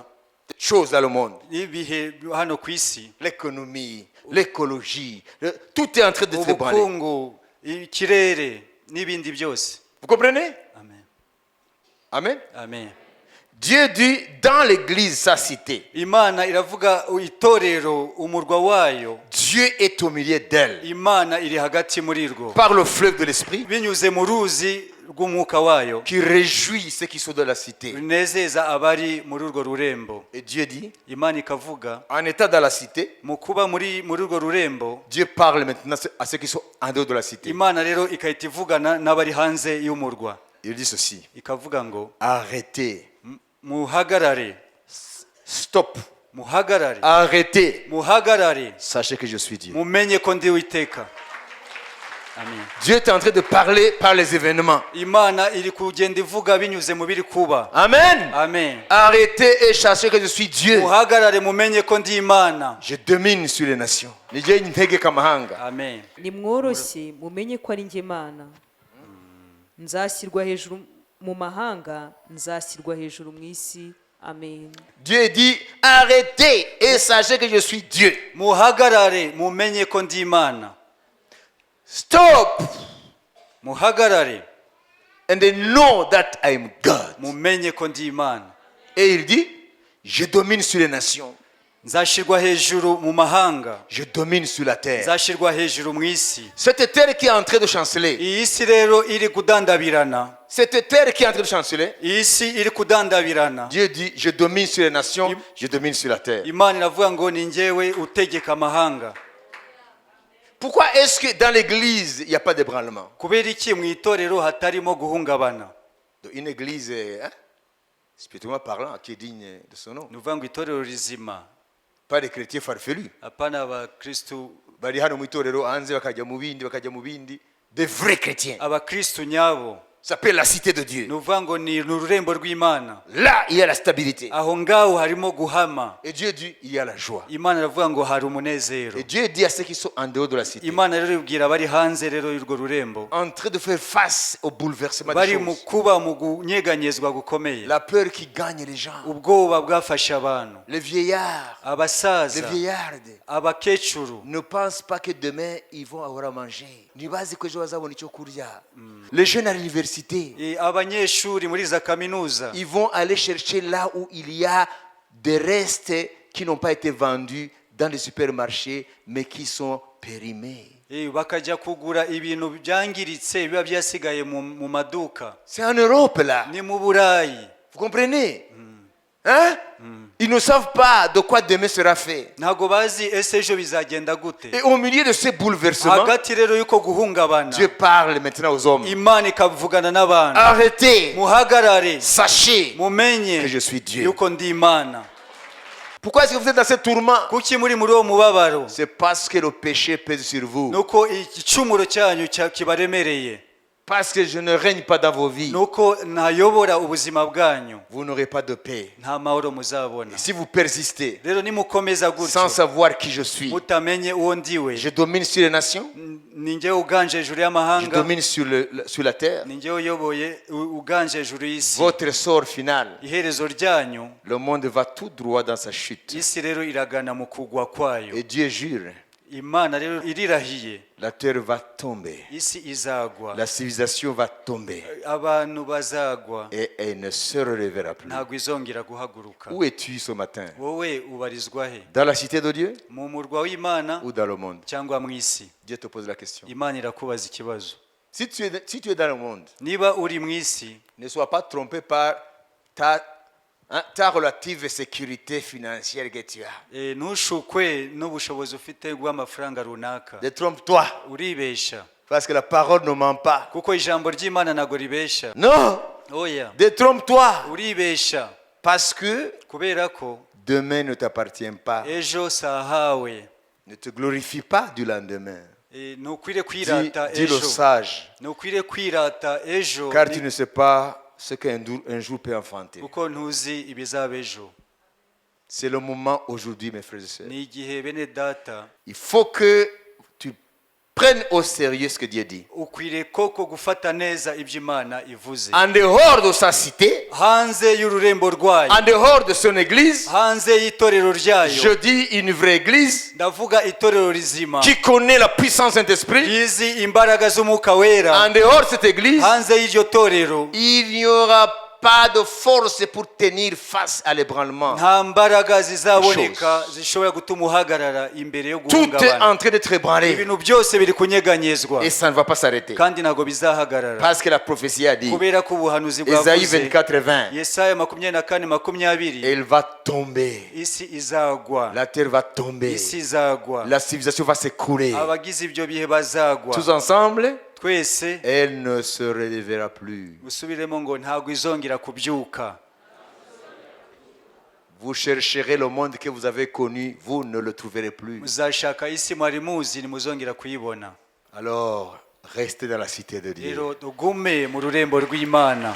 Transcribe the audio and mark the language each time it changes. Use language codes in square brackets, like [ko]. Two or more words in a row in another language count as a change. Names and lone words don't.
[fr] dans le monde, [rw] n'ibihe hano ku isi, [fr] l'économie, l'écologie, tout est en train de s'ébranler. [rw] ubukungu, ikirere n'ibindi byose. [fr] Vous comprenez? Amen Amen. amen. Dieu dit dans l'église, sa cité, [rw] Imana iravuga itorero umurwa wayo, [fr] Dieu est au milieu d'elle. [rw] Imana iri hagati muri rwo [fr] Par le fleuve de l'esprit [rw] binyuze mu ruzi rw'umwuka wayo [fr] qui réjouit ceux qui sont dans la cité. [rw] runezeza abari muri urwo rurembo. [fr] Et Dieu dit, [rw] Imana ikavuga [fr] en état dans la cité, [rw] mu kuba muri urwo rurembo, [fr] Dieu parle maintenant à ceux qui sont en dehors de la cité. [rw] Imana rero ikahita ivugana n'abari hanze y'umurwa, [fr] Il dit ceci, [rw] ikavuga ngo [fr] arrêtez, [rw] muhagarare, [fr] stop, [rw] muhagarare, [fr] arrêtez. [rw] muhagarare, [fr] Sachez que je suis Dieu. [rw] mumenye ko ndi Uwiteka. Amen. [fr] Dieu est en train de parler par les événements. [rw] Imana iri kugenda ivuga binyuze mu biri kuba. Amen. Amen. [fr] Arrêtez et sachez que je suis Dieu. [rw] Muhagarare mumenye ko ndi Imana. [fr] Je domine sur les nations. [rw] Nije ntegeka amahanga. Amen. nimworoshye mumenye ko ari njye Mana, nzashyirwa hejuru mu mahanga, nzashyirwa hejuru mu isi. Amen. [fr] Dieu dit arrêtez et sachez que je suis Dieu. [rw] Muhagarare mumenye ko ndi Imana. [fr] Stop [rw] Muhagarare [en] and they know that I am God. [rw] mumenye ko ndi Imana. [fr] Et il dit je domine sur les nations. [rw] Nzashirwa hejuru mu mahanga, [fr] Je domine sur la terre. [rw] nzashirwa hejuru mu isi. [fr] Cette terre qui est en train de chanceler. [rw] Iyi si rero iri kudandabirana, [fr] Cette terre qui est en train de chanceler. [rw] iyi si iri kudandabirana. [fr] Dieu dit je domine sur les nations, je domine sur la terre. [rw] Imana iravuga ngo ni njyewe utegeka amahanga. [fr] Pourquoi est-ce que dans l'église il n'y a pas d'ébranlement? [rw] Kubera iki mu itorero hatarimo guhungabana? [fr] Une église, hein, spirituellement parlant, qui est digne de son nom. [rw] Ni ukuvuga ngo itorero rizima, [fr] Pas des chrétiens farfelus. [rw] apana abakristu, Bari hano mu itorero hanze bakajya mu bindi. [fr] Des vrais chrétiens. [rw] abakristu nyabo. [fr] Ça s'appelle la cité de Dieu. [rw] Ni ukuvuga ngo ni ururembo rw'Imana. [fr] Là, il y a la stabilité. [rw] Aho ngaho harimo guhama. [fr] Et Dieu dit, il y a la joie. [rw] Imana iravuga ngo hari umunezero. [fr] Et Dieu dit à ceux qui sont en dehors de la cité, [rw] Imana rero ibwira abari hanze rero y'urwo rurembo, [fr] en train de faire face au bouleversement des [rw] bari mu [fr] choses. [rw] kuba mu kunyeganyezwa gukomeye, [fr] La peur qui gagne les gens. [rw] ubwoba bwafashe abantu, [fr] Les vieillards, les [rw] abasaza, [fr] vieillardes [rw] abakecuru [fr] ne pensent pas que demain ils vont avoir à manger. [rw] Ntibazi ko ejo bazabona icyo kurya. [fr] Les jeunes à l'université, [rw] abanyeshuri muri za kaminuza, [fr] ils vont aller chercher là où il y a des restes qui n'ont pas été vendus dans les supermarchés mais qui sont périmés. [rw] bakajya kugura ibintu byangiritse biba byasigaye mu maduka. [fr] C'est en Europe là. [rw] Ni mu Burayi. [fr] Vous comprenez? Hein? Ils ne savent pas de quoi demain sera fait. [rw] Ntago bazi ese ejo bizagenda gute. [fr] Et au milieu de ces bouleversements, [rw] Hagati rero yuko guhungabana, [fr] Dieu parle maintenant aux hommes. [rw] Imana ikavugana n'abantu. [fr] Arrêtez, [rw] Muhagarare, [fr] sachez [rw] mumenye [fr] que je suis Dieu. [rw] yuko ndi Imana. [fr] Pourquoi est-ce que vous êtes dans ce tourment? [rw] Kuki muri uwo mubabaro? [fr] C'est parce que le péché pèse sur vous. [rw] Nuko igicumuro cyanyu kibaremereye. [fr] Parce que je ne règne pas dans vos vies. [rw] Nuko ntayobora ubuzima bwanyu, [fr] Vous n'aurez pas de paix. [rw] nta mahoro muzabona. [fr] Si vous persistez [rw] Rero nimukomeza [fr] sans [rw] gutyo, [fr] savoir qui je suis, [rw] mutamenye uwo ndiwe, [fr] je domine sur les nations, [rw] ni njyewe uganje hejuru [fr] je [rw] y'amahanga, [fr] domine sur la terre. [rw] ni njyewe uyoboye uganje hejuru y'isi. [fr] Votre sort final, [rw] Iherezo ryanyu, [fr] le monde va tout droit dans sa chute. [rw] isi rero iragana mu kugwa kwayo. [fr] Et Dieu jure, [rw] Imana rero irirahiye, [fr] la terre va tomber, [rw] isi izagwa, [fr] la civilisation va tomber [rw] abantu bazagwa, [fr] et elle ne se relèvera plus. [rw] ntabwo izongera guhaguruka. [fr] Où es-tu ce matin? [rw] Wowe ubarizwa he? [fr] Dans la cité de Dieu [rw] Mu murwa w'Imana [fr] ou dans le monde? [rw] cyangwa mu isi? [fr] Dieu te pose la question. [rw] Imana irakubaza ikibazo. [fr] Si tu es dans le monde, [rw] Niba uri mu isi, [fr] ne sois pas trompé par ta relative sécurité financière que tu as. [rw] ntushukwe n'ubushobozi ufite bw'amafaranga runaka. [fr] Détrompe-toi. [rw] Uribesha. [fr] Parce que la parole ne ment pas. [rw] kuko ijambo ry'imana ntago ribesha. [fr] Non, [rw] Oya, [fr] détrompe-toi. [rw] uribesha [fr] Parce que [rw] kubera ko [fr] demain ne t'appartient pas. [rw] ejo sahawe. [fr] Ne te glorifie pas du lendemain. [rw] Ntukwire [fr] Dis, [rw] kwirata [fr] dis le [rw] ejo, [fr] sage, [rw] ntukwire kwirata ejo, [fr] car tu ne sais pas ce qu'un jour peut enfanter. [rw] kuko ntuzi ibizaba ejo. [fr] C'est le moment aujourd'hui, mes frères et sœurs. [rw] Ni igihe bene data [fr] Il faut que tu prennes au sérieux ce que Dieu dit. [rw] ukwiriye koko gufata neza ibyo Imana ivuze. [fr] En dehors de sa cité, [rw] Hanze y'ururembo rwayo, [fr] en dehors de son église, [rw] hanze y'itorero [fr] je [rw] ryayo, [fr] dis une vraie église [rw] ndavuga itorero rizima [fr] qui connaît la puissance de Saint-Esprit. [rw] rizi imbaraga z'umwuka wera. [fr] En dehors de cette église, [rw] Hanze y'iryo torero [fr] il n'y aura pas de force pour tenir face à l'ébranlement. [rw] nta mbaraga zizaboneka zishobora gutuma uhagarara imbere yo [fr] Tout est [rw] guhungabana. [fr] en train d'être ébranlé [rw] Ibintu byose biri kunyeganyezwa [fr] et ça ne va pas s'arrêter. [rw] kandi ntago bizahagarara, [fr] Parce que la prophétie a dit, [rw] kubera ko ubuhanuzi [fr] Ésaïe [rw] bwavuze [fr] 24:20, [rw] Yesaya 24:20 [fr] elle va tomber, [rw] isi izagwa, [fr] la terre va tomber, [rw] isi izagwa, [fr] la civilisation va s'écrouler. [rw] abagize ibyo bihe bazagwa. [fr] Tous ensemble, [rw] Twese [fr] elle ne se relèvera plus. [rw] usubiremo ngo ntago izongera kubyuka. [fr] Vous chercherez le monde que vous avez connu, vous ne le trouverez plus. [rw] Muzashaka isi mwari muzi ntimuzongera kuyibona. [fr] Alors, restez dans la cité de Dieu, [rw] Rero tugume mu rurembo rw'Imana,